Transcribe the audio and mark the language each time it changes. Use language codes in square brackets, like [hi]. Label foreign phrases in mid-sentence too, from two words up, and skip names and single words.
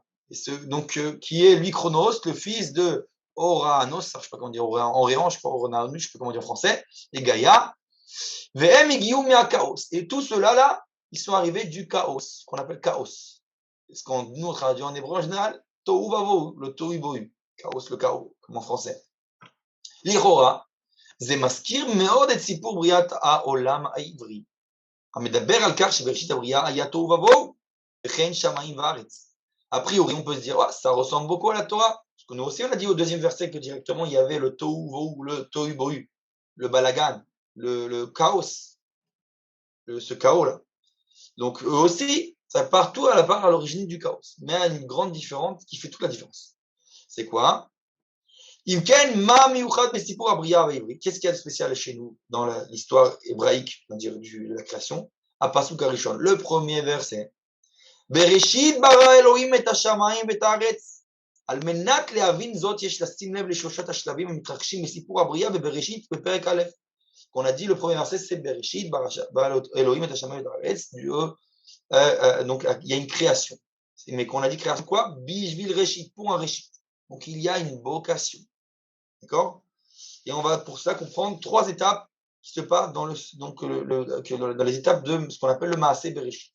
[fr] Donc, qui est lui Chronos, le fils de Oranos, je ne sais pas comment dire, Oréan, je ne sais pas, Oranos, je ne sais pas comment dire en français, et Gaïa. Et tout cela là, ils sont arrivés du chaos, qu'on appelle chaos. Ce qu'on nous traduit en hébreu en général, [he] תוהו ובוהו, [fr] le [he] תוהו בוהו, [fr] chaos, le chaos, comme en français. [he] L'Irora, זה מזכיר מאוד את סיפור בריאת העולם העברי. המדבר על כך שבראשית הבריאה היה תוהו ובוהו, וכן שמיים וארץ. [fr] A priori, on peut se dire, ouais, ça ressemble beaucoup à la Torah. Parce que nous aussi, on a dit au deuxième verset que directement, il y avait le [he] תוהו בוהו, [fr] le [he] תוהו בוהו, [fr] le balagan, le chaos, ce chaos-là. Donc, eux aussi, ça part tout à la part à l'origine du chaos. Mais il y a une grande différence qui fait toute la différence. C'est quoi? Qu'est-ce qu'il y a de spécial chez nous dans l'histoire hébraïque, on va dire, de la création? À [he] פסוק הראשון, [fr] le premier verset. [he] בראשית ברא אלוהים את השמים ואת הארץ. על מנת להבין זאת יש לשים לב לשלושת השלבים המתרחשים מסיפור הבריאה ובראשית בפרק א'. [fr] Qu'on a dit, le premier verset, c'est [he] בראשית ברא אלוהים את השמים ואת הארץ. [fr] Donc, il y a une création. Mais qu'on a dit création quoi? [he] בשביל ראשית, [fr] pour un Reshit. Donc, il y a une vocation. D'accord? Et on va pour ça comprendre 3 étapes qui se passent dans, dans les étapes de ce qu'on appelle le [he] מעשה בראשית.